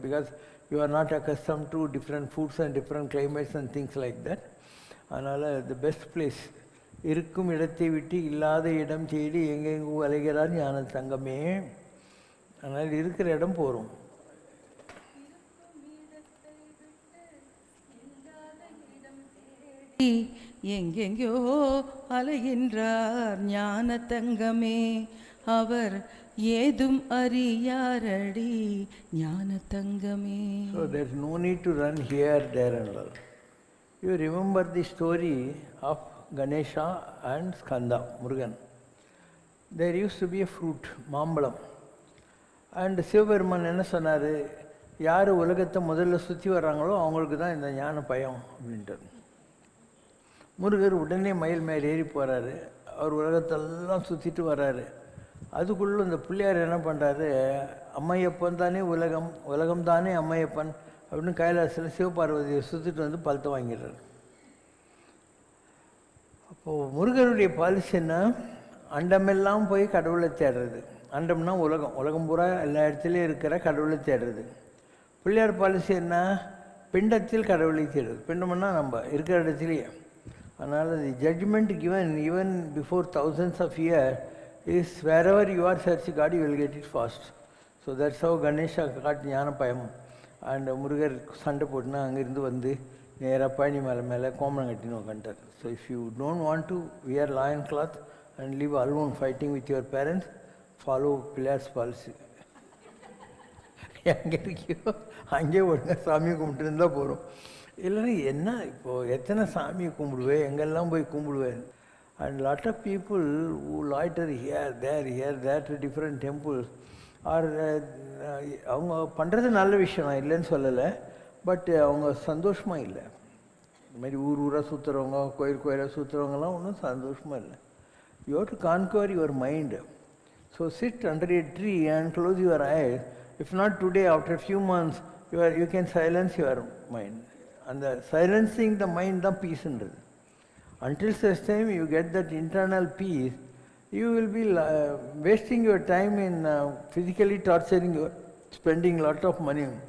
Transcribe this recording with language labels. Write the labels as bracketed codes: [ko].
[en] Because you are not accustomed to different foods and different climates and things like that. [ta] அதனால் [en] the best place, [ta] இருக்கும் இடத்தை விட்டு இல்லாத இடம் தேடி எங்கெங்கோ அலைகிறார் ஞான தங்கமே. அதனால் இருக்கிற இடம் போகிறோம். எங்கெங்கோ அலைகின்றார் ஞான தங்கமே, அவர் ஏதும் அறியாரடி ஞான தங்கமே. [en] So there is no need to run here, there and all. You remember the story of Ganesha and Skanda, Murugan. There used to be a fruit, mambazham. [ta] அண்ட் சிவபெருமான் என்ன சொன்னார், யார் உலகத்தை முதல்ல சுற்றி வர்றாங்களோ அவங்களுக்கு தான் இந்த ஞான பயம் அப்படின்ட்டு. முருகர் உடனே மயில் மேலே ஏறி போகிறாரு. அவர் உலகத்தெல்லாம் சுற்றிட்டு வர்றாரு. அதுக்குள்ளே இந்த பிள்ளையார் என்ன பண்ணுறாரு, அம்மையப்பன் தானே உலகம், உலகம் தானே அம்மையப்பன் அப்படின்னு கைலாசத்தில் சிவபார்வதியை சுற்றிட்டு வந்து பழத்தை வாங்கிடுறாரு. அப்போது முருகருடைய பாலிசி என்ன, அண்டமெல்லாம் போய் கடவுளை தேடுறது. அண்டம்னா உலகம், உலகம் பூரா எல்லா இடத்துலையும் இருக்கிற கடவுளை தேடுறது. பிள்ளையார் பாலிசி என்ன, பிண்டத்தில் கடவுளை தேடுறது. பிண்டம்னா நம்ம இருக்கிற இடத்துலையே. [en] அதனால் the judgement given even before thousands of years is wherever you are searching God, you will get it fast. So that's how Ganesha got gnana pazham. [ta] அண்ட் முருகர் சண்டை போட்டுனா அங்கேருந்து வந்து நேராக பழனி மேலே கோமரம் கட்டின்னு உட்காந்துட்டார். [en] So if you don't want to wear lion cloth and live alone fighting with your parents, follow Pillaiyar's policy. [ta] எங்கே இருக்கியோ அங்கே ஒழுங்காக சாமியை கும்பிட்டு இருந்தால் போகிறோம். இல்லைன்னா என்ன இப்போது எத்தனை சாமியை கும்பிடுவேன், எங்கெல்லாம் போய் கும்பிடுவேன். [en] and lot of people who loiter here there to different temples are [ta] அவங்க பண்ணுறது நல்ல விஷயம், நான் இல்லைன்னு சொல்லலை. பட் அவங்க சந்தோஷமாக இல்லை. இந்த மாதிரி ஊராக சுற்றுறவங்க, கோயிலாக சுற்றுறவங்கலாம் ஒன்றும் சந்தோஷமாக இல்லை. [en] You have to conquer your mind. So sit under a tree and close your eyes. If not today, after a few months, you can silence your mind. [ta] அந்த [en] silencing the mind [ta] தான் பீஸ்ன்றது. [en] Until such time you get that internal peace, you will be wasting your time in physically torturing your, spending lot of money.